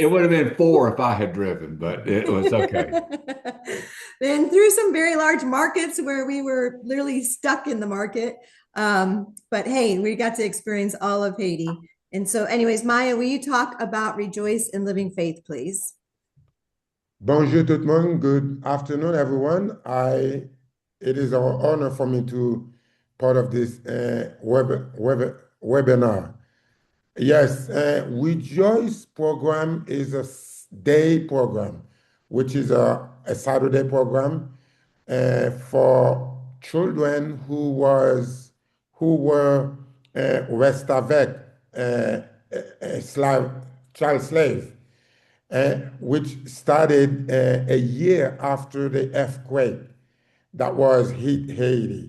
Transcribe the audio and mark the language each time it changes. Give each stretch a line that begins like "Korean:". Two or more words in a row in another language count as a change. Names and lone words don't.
English: It would have been 4 if I had driven, but it was okay. Then through some very large markets where we were literally stuck in the market. But hey, we got to experience all of Haiti. And so anyways, Maya, will you talk about Rejoice in Living Faith, please?
French: Bonjour tout le monde.
English: Good afternoon, everyone. It is an honor for me to part of this webinar. Yes, Rejoice program is a day program, which is a Saturday program for children who were restavek, child slave, which started a year after the earthquake that was hit Haiti.